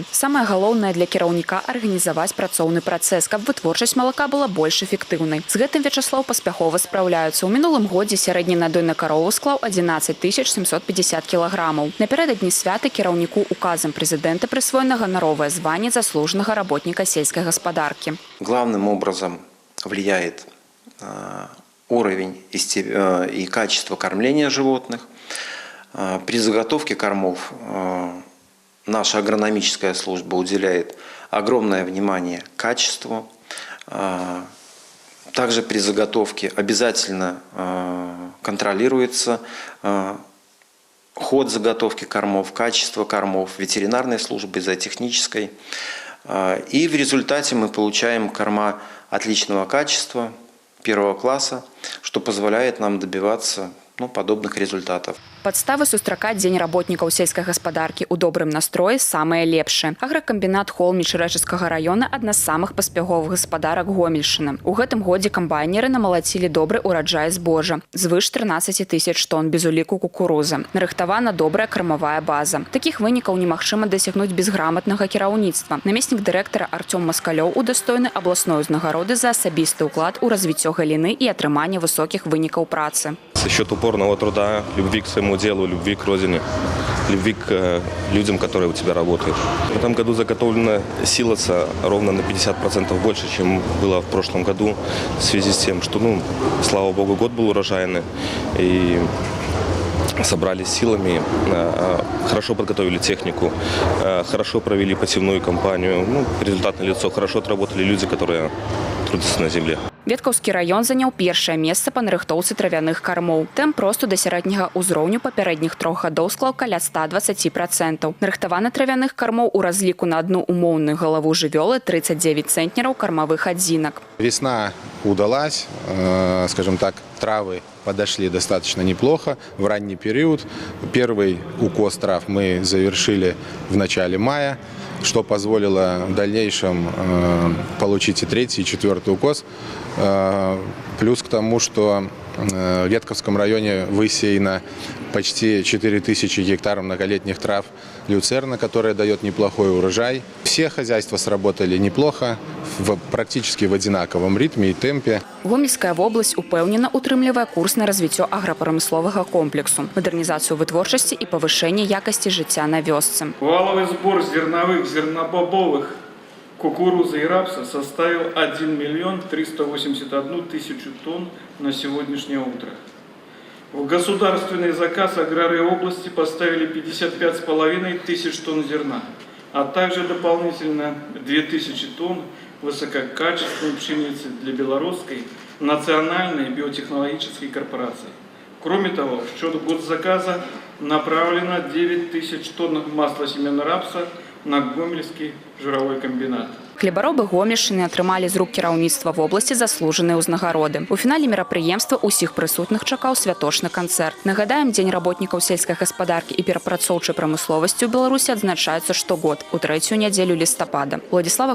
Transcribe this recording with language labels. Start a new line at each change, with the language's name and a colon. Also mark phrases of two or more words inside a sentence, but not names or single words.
Belarusian: Самае галоўнае для кіраўніка – арганізаваць працоўны працэс, каб вытворчасць малака была больш эфектыўнай. З гэтым Вячаслаў паспяхова спраўляецца. У мінулым годзе сярэдні надой на карову склаў 11 750 кілаграмаў. Напярэдадні свята кіраўніку указам прэзідэнта прысвоена ганаровае званне заслужанага работніка сельскай гаспадаркі.
Russian: Главным образом влияет уровень и качество кормления животных. При заготовке кормов наша агрономическая служба уделяет огромное внимание качеству. Также при заготовке обязательно контролируется ход заготовки кормов, качество кормов ветеринарной службы, зоотехнической. И в результате мы получаем корма отличного качества, первого класса, что позволяет нам добиваться подобных результатов.
Belarusian: Падставы сустракаць дзень работнікаў сельскай гаспадаркі ў добрым настроі самыя лепшыя. Агракамбінат Холміч Рэчыцкага района – адна з самых паспяховых гаспадарак Гомельшчыны. У гэтым годзе камбайнеры намалацілі добры ўраджай збожжа – звыш 13 000 тонн без уліку кукурузы. Нарыхтавана добрая кармавая база. Такіх вынікаў немагчыма дасягнуць без граматнага кіраўніцтва. Намеснік дырэктара Артём Маскалёў удастойны абласной узнагароды за асабісты ўклад у развіццё галіны і атрыманне высокіх вынікаў працы.
Russian: За счет упорного труда, любви к своему делу, любви к родине, любви к людям, которые у тебя работают. В этом году заготовлено силоса ровно на 50% больше, чем было в прошлом году, в связи с тем, что, слава богу, год был урожайный, и собрались силами, хорошо подготовили технику, хорошо провели посевную кампанию. Результат налицо, хорошо отработали люди, которые трудятся на земле.
Belarusian: Веткаўскі раён заняў першае месца па нарыхтоўцы травяных кармоў. Тэмп росту да сярэдняга ўзроўню папярэдніх 3 гадоў склаў каля 120%. Нарыхтаваны травяных кармоў у разліку на одну умоўную галаву жывёлы 39 цэнтнераў кармавых адзінак.
Russian: Весна удалась, скажем так, травы подошли достаточно неплохо в ранний период. Первый укос трав мы завершили в начале мая, что позволило в дальнейшем получить и третий, и четвертый укос. Плюс к тому, что в Ветковском районе высеяно почти 4000 гектаров многолетних трав люцерна, которая дает неплохой урожай. Все хозяйства сработали неплохо, практически в одинаковом ритме и темпе.
Belarusian: Гомельская область упэўнена утрымлівае курс на развіццё аграпрамысловага комплексу, мадэрнізацыю вытворчасці і павышэнне якасці жыцця на вёсцы.
Russian: Валовый сбор зерновых, зернобобовых, кукурузы и рапса составил 1 381 000 тонн на сегодняшнее утро. В государственный заказ аграрии области поставили 55,5 тысяч тонн зерна, а также дополнительно 2000 тонн высококачественной пшеницы для Белорусской национальной биотехнологической корпорации. Кроме того, в счет госзаказа направлено 9000 тонн масла семян рапса на Гомельский жировой комбинат.
Belarusian: Хлебаробы Гомельшчыны атрымалі з рук кіраўніцтва вобласці заслужаныя ўзнагароды. У фінале мерапрыемства ўсіх прысутных чакаў святочны канцэрт. Нагадаем, дзень работнікаў сельскай гаспадаркі і перапрацоўчай прамысловасці ў Беларусі адзначаецца штогод у 3-ю нядзелю лістапада.